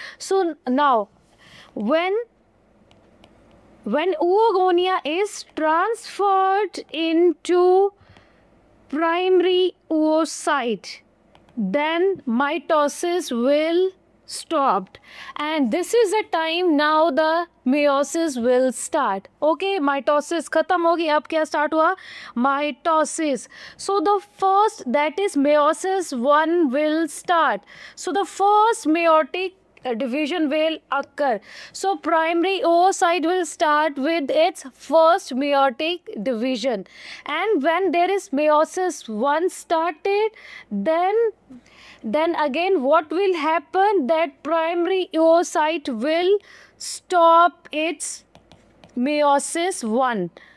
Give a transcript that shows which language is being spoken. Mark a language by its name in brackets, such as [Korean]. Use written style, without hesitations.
[English] So now when oogonia is transferred into primary oocyte, then mitosis will stopped, and this is the time now the meiosis will start. [Hindi] Okay, mitosis खत्म होगी, अब क्या start हुआ? [English] Mitosis. So the first, that is meiosis 1 will start. So the first meiotic division will occur. So primary oocyte will start with its first meiotic division, and when there is meiosis 1 started, then again what will happen, that primary oocyte will stop its meiosis 1.